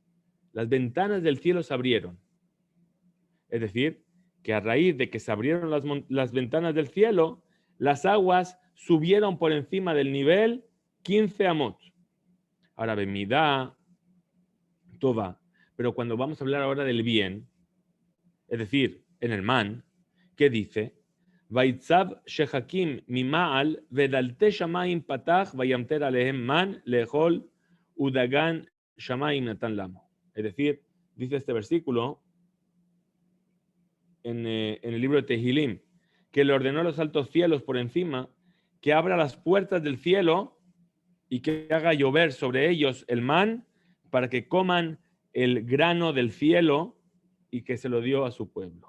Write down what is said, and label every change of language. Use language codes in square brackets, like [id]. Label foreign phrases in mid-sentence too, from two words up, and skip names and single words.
[es] Las ventanas del cielo se abrieron. Es decir, que a raíz de que se abrieron las ventanas del cielo, las aguas subieron por encima del nivel 15 amot. Ahora, [he] במידה טובה. [es] Pero cuando vamos a hablar ahora del bien, es decir, en el man, ¿qué dice? [he] ויצו שחקים ממעל ודלתי שמים פתח וימטר עליהם מן לאכל ודגן שמים נתן למו. [es] Es decir, dice este versículo en el libro de Tehilim, que le ordenó a los altos cielos por encima que abra las puertas del cielo y que haga llover sobre ellos el man para que coman el grano del cielo, y que se lo dio a su pueblo.